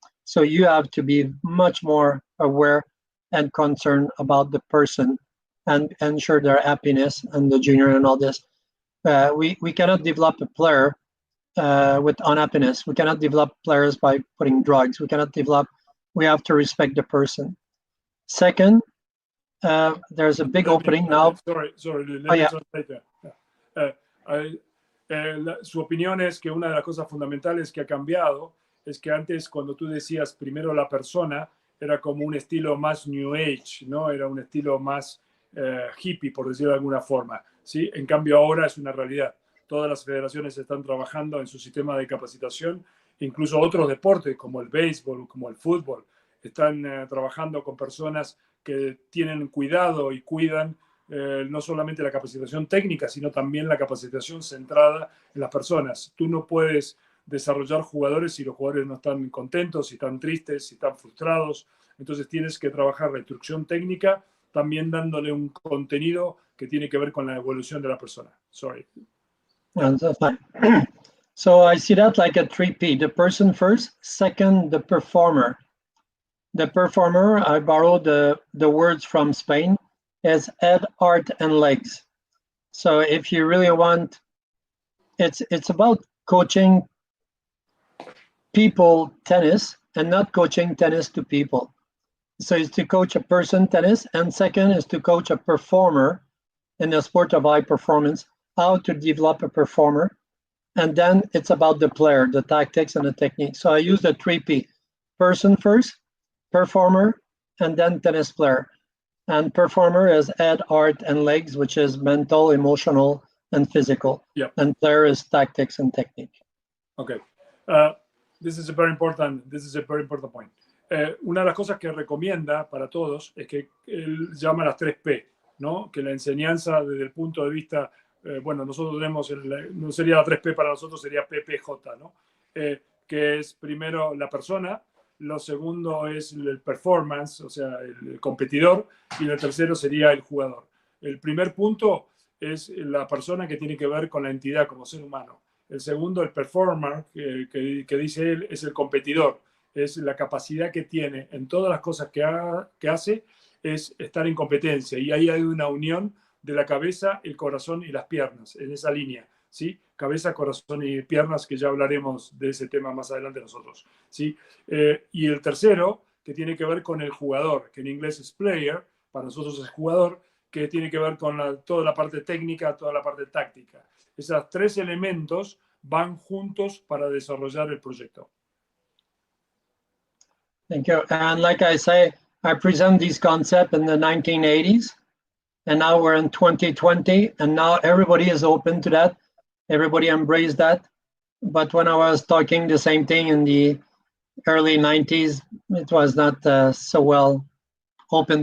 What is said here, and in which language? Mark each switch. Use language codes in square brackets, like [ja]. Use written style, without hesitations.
[en] So you have to be much more aware and concerned about the person and ensure their happiness and the junior and all this. We cannot develop a player with unhappiness. We cannot develop players by putting drugs. We have to respect the person. Second, there's a big opening now. Sorry. Let me translate that. [es] Su opinión es que una de las cosas fundamentales que ha cambiado es que antes, cuando tú decías primero la persona, era como un estilo más New Age, ¿no? Era un estilo más hippie, por decirlo de alguna forma, ¿sí? En cambio, ahora es una realidad. Todas las federaciones están trabajando en su sistema de capacitación, incluso otros deportes como el béisbol, como el fútbol, están trabajando con personas que tienen cuidado y cuidan no solamente la capacitación técnica, sino también la capacitación centrada en las personas. Tú no puedes desarrollar jugadores si los jugadores no están contentos, si están tristes, si están frustrados. Entonces tienes que trabajar la instrucción técnica, también dándole un contenido que tiene que ver con la evolución de la persona. [en] Sorry. That's fine. So I see that like a 3P, the person first, second, the performer. The performer, I borrowed the words from Spain, is head, heart, and legs. So if you really want, it's about coaching people tennis and not coaching tennis to people. So it's to coach a person tennis, and second is to coach a performer in the sport of high performance, how to develop a performer. And then it's about the player, the tactics and the technique. So I use the 3P, person first, performer, and then tennis player. And performer is head, heart, and legs, which is mental, emotional, and physical. Yep. And player is tactics and technique. Okay. This is a very important point. [es] Una de las cosas que recomienda para todos es que él llama las 3P, ¿no? Que la enseñanza desde el punto de vista, bueno, nosotros tenemos, no sería la 3P para nosotros, sería PPJ, ¿no? Que es primero la persona, lo segundo es el performance, o sea, el competidor, y el tercero sería el jugador. El primer punto es la persona, que tiene que ver con la entidad como ser humano. El segundo, el performer, que dice él, es el competidor. Es la capacidad que tiene en todas las cosas que hace, es estar en competencia. Y ahí hay una unión de la cabeza, el corazón y las piernas, en esa línea, ¿sí? Cabeza, corazón y piernas, que ya hablaremos de ese tema más adelante nosotros, ¿sí? Y el tercero, que tiene que ver con el jugador, que en inglés es player, para nosotros es jugador, que tiene que ver con toda la parte técnica, toda la parte táctica. Esos tres elementos van juntos para desarrollar el proyecto. [en] Thank you. And like I say, I present these concepts in the 1980s, and now we're in 2020, and now everybody is open to that. Everybody embraced that. But when I was talking the same thing in the early 90s, it was not so well open.